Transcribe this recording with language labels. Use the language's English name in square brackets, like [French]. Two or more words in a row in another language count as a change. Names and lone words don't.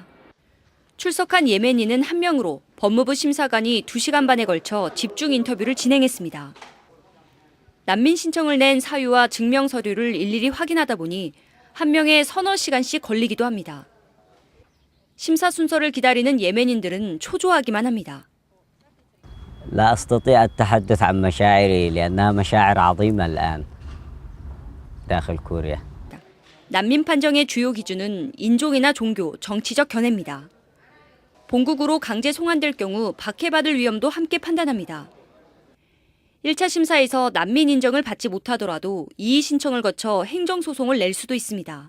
[Korean] 출석한 예멘인은 1명으로 법무부 심사관이 2시간 반에 걸쳐 집중 인터뷰를 진행했습니다. 난민 신청을 낸 사유와 증명 서류를 일일이 확인하다 보니 1명에 서너 시간씩 걸리기도 합니다. 심사 순서를 기다리는 예멘인들은 초조하기만 합니다. [Arabic] لا أستطيع التحدث عن مشاعري لأنها مشاعر عظيمة الآن داخل كوريا. [Korean] 난민 판정의 주요 기준은 인종이나 종교, 정치적 견해입니다. 본국으로 강제 송환될 경우 박해받을 위험도 함께 판단합니다. 1차 심사에서 난민 인정을 받지 못하더라도 이의 신청을 거쳐 행정소송을 낼 수도 있습니다.